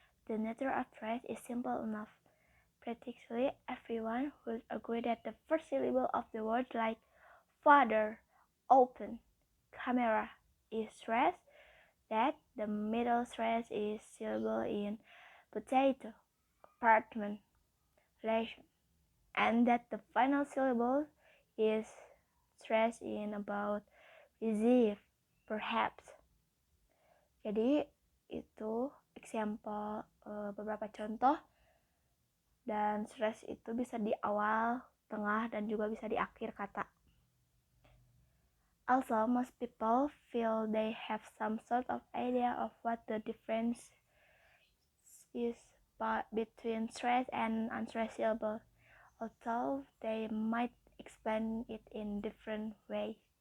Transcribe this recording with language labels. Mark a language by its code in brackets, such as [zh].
[en] The nature of stress is simple enough. Practically everyone would agree that the first syllable of the word like father, open, camera is stress, that the middle stress is syllable in potato, apartment, relation, and that the final syllable is stress in about, receive, perhaps. [id] Jadi itu example beberapa contoh, dan stress itu bisa di awal, tengah, dan juga bisa di akhir kata. [en] Also, most people feel they have some sort of idea of what the difference is between stress and unstressed syllable, although they might explain it in different way.